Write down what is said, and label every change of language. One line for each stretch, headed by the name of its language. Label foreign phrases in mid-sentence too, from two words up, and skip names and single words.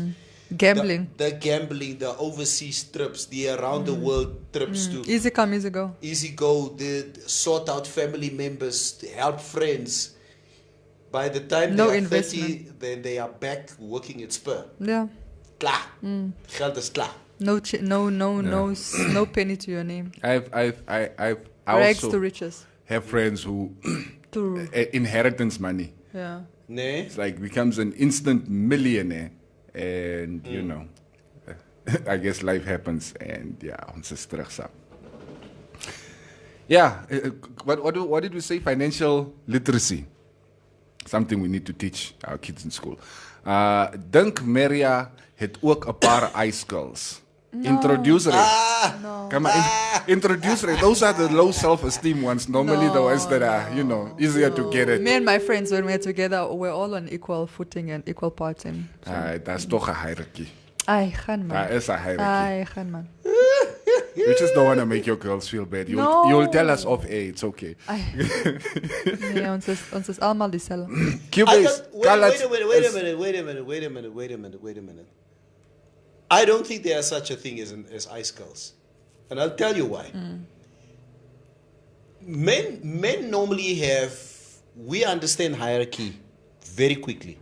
English: Gambling. The gambling, the overseas trips, the around the world trips to Easy come, easy go. easy go, the sort out family members, help friends. By the time No they are investment. 30, then they are back working at Spur. Yeah.
Afrikaans: Klaar. Geld is klaar.
English: No penny to your name. I Rags also to riches. have friends who inheritance money. Yeah.
Afrikaans: Nee.
English: It's like becomes an instant millionaire, and you know, I guess life happens, and yeah,
Afrikaans: ons is terugsak.
English: Yeah, what did we say? Financial literacy, something we need to teach our kids in school.
Afrikaans: Dink Maria het ook 'n paar
English: ice girls. Introduce her. Come on, introduce her. Those are the low self-esteem ones. Normally the ones that are, you know, easier to get it. Me and my friends, when we're together, we're all on equal footing and equal parts. That's toch a hierarchy.
Afrikaans: Ai, gaan man.
English: That is a hierarchy.
Afrikaans: Ai, gaan man.
English: We just don't want to make your girls feel bad. You'll tell us off air. It's okay. Ai.
Afrikaans: Nee, ons is allemaal dieselfde.
English: Cubase. Wait a minute. I don't think there is such a thing as ice girls. And I'll tell you why. Men normally we understand hierarchy very quickly.